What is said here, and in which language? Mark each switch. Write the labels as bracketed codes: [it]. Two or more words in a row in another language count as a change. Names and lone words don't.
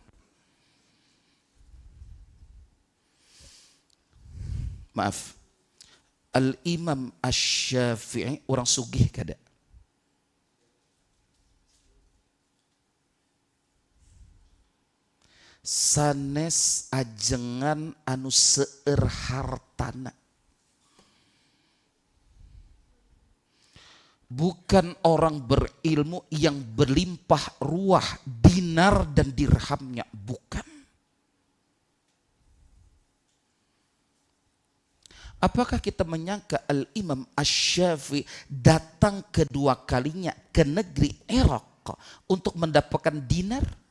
[id] Maaf. [bjn] Al-Imam Asy-Syafi'i orang sugih kada. [su] Sanes ajengan anu seueur hartana. [id] Bukan orang berilmu yang berlimpah ruah dinar dan dirhamnya, bukan. Apakah kita menyangka Al-Imam Asy-Syafi'i datang kedua kalinya ke negeri Irak untuk mendapatkan dinar?